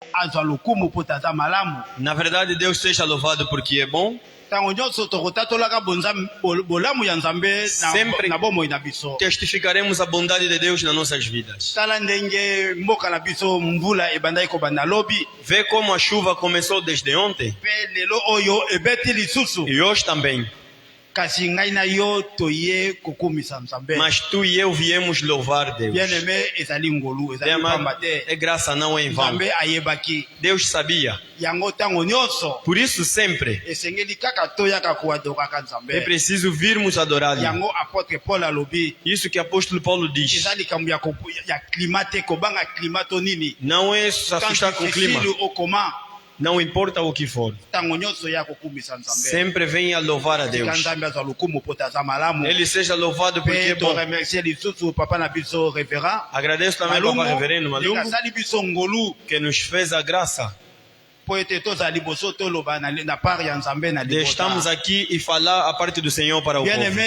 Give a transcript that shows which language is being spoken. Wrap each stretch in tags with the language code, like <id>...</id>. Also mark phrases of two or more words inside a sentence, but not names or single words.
<ln>azwa lokumu po taza malamu.</ln> <pt>Na verdade, Deus seja louvado porque é bom.</pt> <ln>Tango nyonso tokotatolaka bolamu ya Nzambe na bomoi na biso.</ln> <pt>Testificaremos a bondade de Deus nas nossas vidas.</pt> <ln>Tala ndenge mboka na biso mvula ebandai kobanda lobi.</ln> <pt>Vê como a chuva começou desde ontem.</pt> <ln>Pe lelo oyo ebeti lisusu.</ln> <pt>E hoje também.</pt> <ln>Kasi ngai na yo toye kokumisa Nzambe.</ln> <pt>Mas tu e eu viemos louvar Deus.</pt> <ln>Bien-aimé ezali ngolu, ezali pambate.</ln> <pt>É graça, não é em vão.</pt> <ln>Nzambe ayebaki.</ln> <pt>Deus sabia.</pt> <ln>Yango tango nyonso.</ln> <pt>Por isso sempre</pt> <ln>Esengeli kaka toyaka kuadoraka Nzambe.</ln> <pt>é preciso virmos adorar.</pt> <ln>Yango apôtre Paul alobi.</ln> <pt>Isso que o apóstolo Paulo diz.</pt> <ln>Ezali kambu ya climate kobanga climato nini.</ln> <pt>Não é se assustar com o clima. Não importa o que for. Sempre venha louvar a Deus. Ele seja louvado porque é bom. Agradeço também ao Papa Reverendo Malungu que nos fez a graça de estamos aqui e falar a parte do Senhor para o povo.</pt>